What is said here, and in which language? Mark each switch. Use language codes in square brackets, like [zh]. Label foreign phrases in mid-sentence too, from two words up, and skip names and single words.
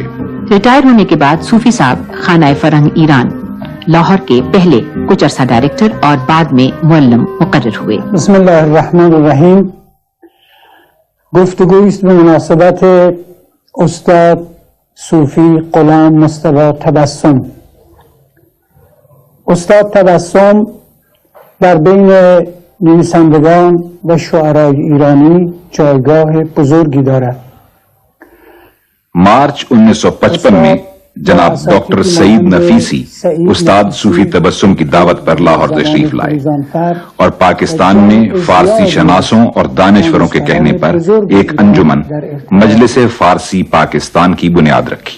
[ur] ریٹائر ہونے کے بعد صوفی صاحب خانہ فرہنگ ایران لاہور کے پہلے کچھ عرصہ ڈائریکٹر اور بعد میں معلم مقرر ہوئے۔ [ar] بسم اللہ الرحمن الرحیم۔ [ur] گفتگو اس میں مناسبت ہے استاد صوفی غلام مصطفی تبسم۔ [fa] استاد تبسم در بین نویسندگان و شعرای ایرانی جایگاه بزرگی دارد۔ [ur] مارچ 1955 میں جناب ڈاکٹر سعید نفیسی استاد صوفی تبسم کی دعوت پر لاہور تشریف لائے اور پاکستان میں فارسی شناسوں اور دانشوروں کے کہنے پر ایک انجمن مجلس فارسی پاکستان کی بنیاد رکھی۔